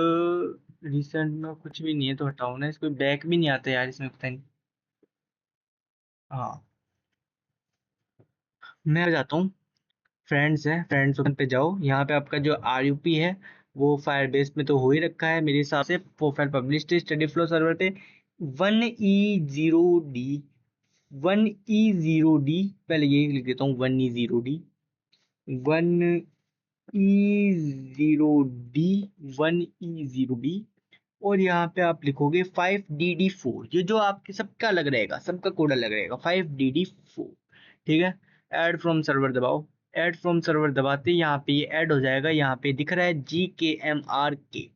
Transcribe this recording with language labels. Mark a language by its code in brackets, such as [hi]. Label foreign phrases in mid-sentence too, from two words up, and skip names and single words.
[hi] रिसेंट में कुछ भी नहीं है तो हटाओ ना इसको। बैक भी नहीं आता यार इसमें, पता नहीं। हाँ, मैं आ जाता हूँ। फ्रेंड्स है, [en] friends open [hi] पे जाओ। यहाँ पे आपका जो RUP है वो फायरबेस में तो हो ही रखा है मेरे हिसाब से। [en] profile published study flow server पे 1E0D, [hi] 1E0D, पहले ये लिख देता हूँ 1E0D, 1E0D, 1E0D। और यहाँ पे आप लिखोगे 5DD4। ये जो आपके सबका अलग रहेगा, सबका कोड अलग रहेगा, 5DD4। ठीक है, [en] add from server [hi] दबाओ। [en] add from server [hi] दबाते यहाँ पे ये ऐड हो जाएगा। यहाँ पे दिख रहा है GKMRK।